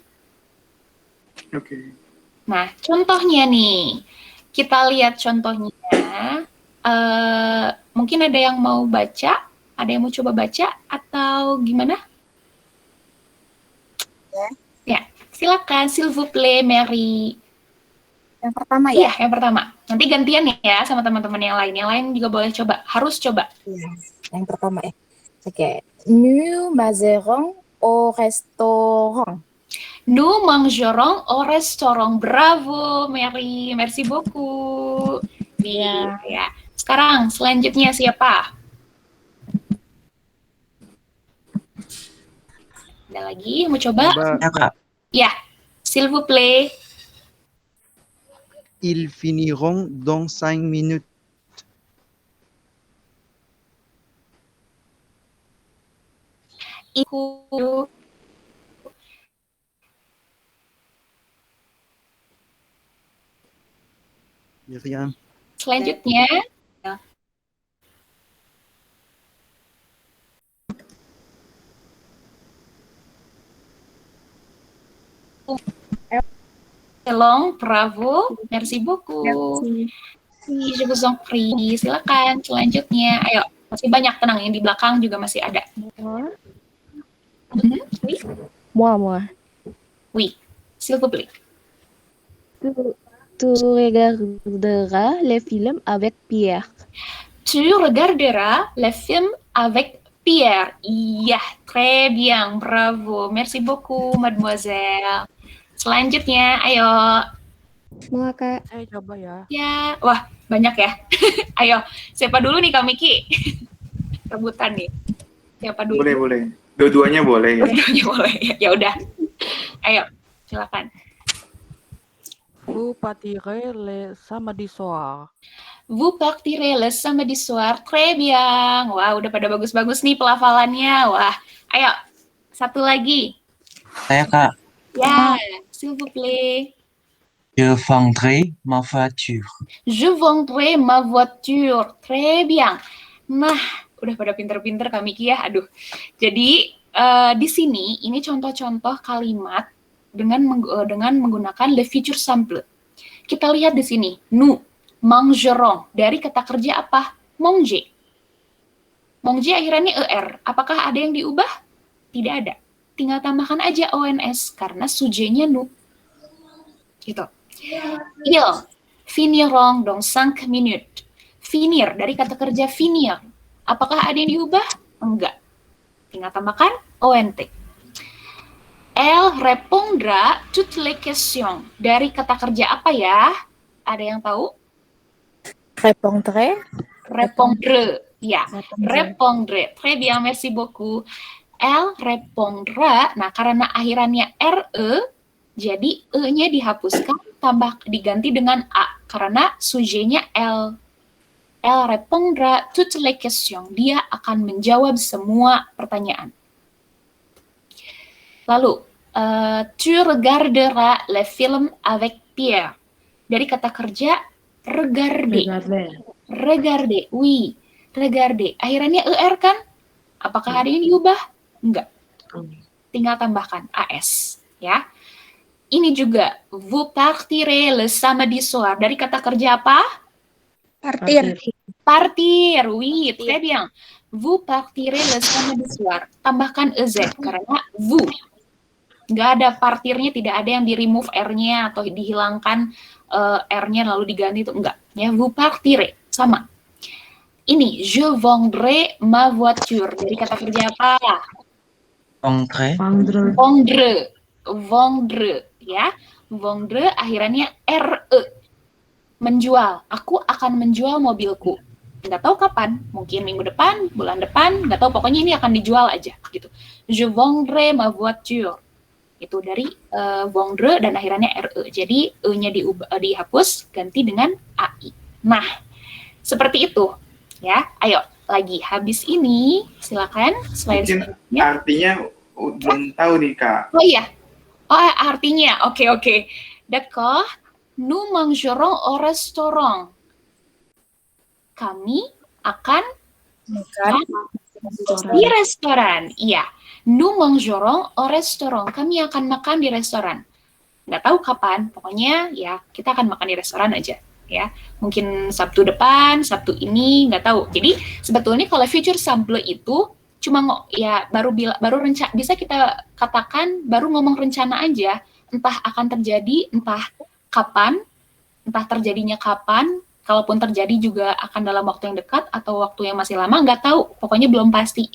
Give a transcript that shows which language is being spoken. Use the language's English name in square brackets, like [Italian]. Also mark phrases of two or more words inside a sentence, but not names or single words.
[Indonesian] Oke. Nah, contohnya nih, kita lihat contohnya. Mungkin ada yang mau baca, ada yang mau coba baca atau gimana? Ya, silakan, [French] s'il vous plaît, [Indonesian] Mary. Yang pertama Iya, ya? yang pertama. Nanti gantian nih ya sama teman-teman yang lain. Yang lain juga boleh coba, harus coba. Iya, yang pertama ya. Oke. [French] Nous mangerons au restaurant. Nous mangerons au restaurant. Bravo, Mary. Merci beaucoup. [Indonesian] Ya. Sekarang selanjutnya siapa? Ada lagi yang mau coba? Ya, Kak. Ya, [French] s'il vous plaît. Ils finiront dans 5 minutes. [Indonesian] Iku. [French] De rien. Selanjutnya, Long, bravo, merci beaucoup. Je vous en prie, [Indonesian] silakan selanjutnya. Ayo, masih banyak, tenang, yang di belakang juga masih ada. [French] Oui, Moi. oui, s'il vous plaît. Tu regarderas les films avec Pierre. Tu regarderas le film avec Pierre. Iya, très bien, bravo. Merci beaucoup, mademoiselle. [Indonesian] Selanjutnya, ayo. Moi, Kak. Saya coba ya. Ya, wah, banyak ya. Ayo, siapa dulu nih Kak Miki? Rebutan nih. Siapa dulu? Boleh. Dua-duanya boleh. Dua-duanya boleh. Ya udah. Ayo, silakan. [French] Vous partirez le samedi soir. Vous partirez le samedi soir. Très bien. [Indonesian] Wah, udah pada bagus-bagus nih pelafalannya. Wah, ayo. Satu lagi. Saya Kak, Ya, [French] s'il vous plaît. je vendrai ma voiture. Je vendrai ma voiture. Très bien. [Indonesian] Nah, udah pada pinter-pinter Kak Miki ya. Aduh. Jadi, di sini ini contoh-contoh kalimat dengan menggunakan [French] le futur simple. [Indonesian] Kita lihat di sini. [French] Nous mangerons. [Indonesian] Dari kata kerja apa? Manger. Manger akhirannya er. Apakah ada yang diubah? Tidak ada. Tinggal tambahkan aja ons karena sujetnya nous. Gitu. [French] Ils finiront dans 5 minutes. [Indonesian] Finir dari kata kerja finir. Apakah ada yang diubah? Enggak. Tinggal tambahkan ont. [French] Elle répondra toutes les questions. [Indonesian] Dari kata kerja apa ya? Ada yang tahu? [French] Répondrai. Répondre. Ya, répondre. Très bien, merci beaucoup. Elle répondra. [Indonesian] Nah, karena akhirannya re, jadi e-nya dihapuskan, diganti dengan a. Karena sujetnya elle. [French] Elle répondra toutes les questions. [Indonesian] Dia akan menjawab semua pertanyaan. Lalu, [French] tu regarderas le film avec Pierre. [Indonesian] Dari kata kerja regarder. [French] Regarder, oui. Regarder. [Indonesian] Akhirannya er kan? Apakah ada yang diubah? Enggak. Tinggal tambahkan as. Ya. Ini juga, [French] vous partirez le samedi soir. [Indonesian] Dari kata kerja apa? [French] Partir. Partir, oui, très bien. Vous partirez le samedi soir. [Indonesian] Tambahkan ez karena vous. Nggak ada partirnya, tidak ada yang di-remove R-nya atau dihilangkan R-nya lalu diganti itu. Enggak. Ya, [French] vous partirez. [Indonesian] Sama. Ini, [French] je vendrai ma voiture. [Indonesian] Dari kata kerja apa? Vendre. Ya. Vendre akhirannya RE. Menjual. Aku akan menjual mobilku. Nggak tahu kapan. Mungkin minggu depan, bulan depan. Nggak tahu. Pokoknya ini akan dijual aja. Gitu. [French] Je vendrai ma voiture. [Indonesian] Itu dari vendre dan akhirannya RE. Jadi E-nya dihapus, ganti dengan AI. Nah, seperti itu. Ya, ayo. Lagi. Habis ini, silakan. Slide selanjutnya. Artinya belum tahu nih, Kak. Oh iya. Oh, artinya. Oke. [French] D'accord. Nous mangerons au restaurant. [Indonesian] Kami akan makan di restoran. Iya. [French] Nous mangerons au restaurant. [Indonesian] Kami akan makan di restoran. Nggak tahu kapan. Pokoknya ya kita akan makan di restoran aja. Ya, mungkin Sabtu depan, Sabtu ini, nggak tahu. Jadi sebetulnya kalau future simple itu cuma bisa kita katakan baru ngomong rencana aja, entah akan terjadi, entah kapan, entah terjadinya kapan, kalaupun terjadi juga akan dalam waktu yang dekat atau waktu yang masih lama, nggak tahu, pokoknya belum pasti.